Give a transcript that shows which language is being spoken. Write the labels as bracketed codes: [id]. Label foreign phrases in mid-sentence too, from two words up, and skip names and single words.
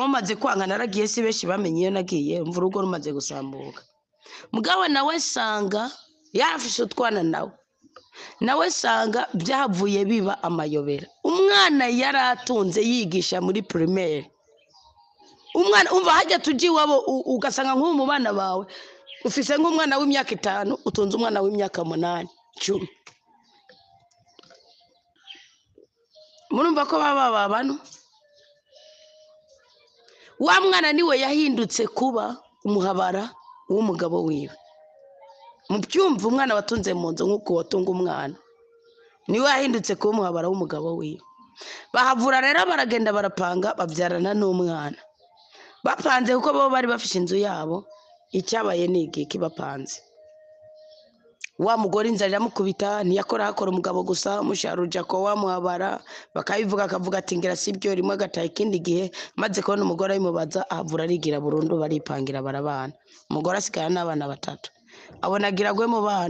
[rn] bumaze kwanga naragiye si benshi bamenye iyo nagiye mvura urugo rumaze gusambuka mugabo nawe sanga yarafishe utwana nawe sanga byavuye biba amayobera umwana yaratunze yigisha muri primaire umwana umva hajya tuji wabo ugasanga nk'ubu mu bana bawe ufise nk'umwana w'imyaka 5 utunze umwana w'imyaka 8 10 murumva ko baba bano wa mwana niwe yahindutse kuba umuhabara w'umugabo wiwe mu byumva umwana watunze mu nzu nk'uko watunga umwana niwe yahindutse kuba umuhabara w'umugabo wiwe bahavura rero baragenda barapanga babyarana n'umwana bapanze kuko bo bari bafishe inzu yabo icyabaye n'igiki bapanze wa mugore inzara iramukubita ntiyakora hakora umugabo gusa musharuja ko wamuhabara bakabivuga akavuga ati ngira sibyo rimwe gataye ikindi gihe maze kubona umugore ayimubaza ahavura arigira burundu baripangira barabana umugore asikana n'abana 3 abonagiragwe mu